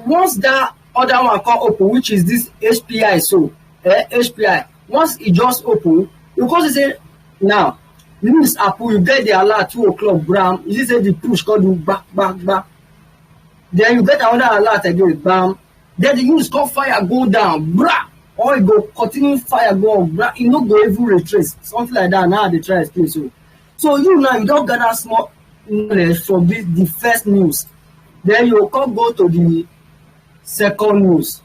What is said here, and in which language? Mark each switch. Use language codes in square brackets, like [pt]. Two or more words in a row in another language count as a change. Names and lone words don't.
[pcm] once that other one come open, which is this HPI, so HPI, once e just open, you go see say now news happen, you get the alert 2 o'clock bam, you see say the push come do back, then you get another alert again bam, then the news come fire go down bra, or e go continue fire go up bra, e no go even retrace, something like that. Now they try explain. So you now you don gather small knowledge from the first news, then you come go to the second news.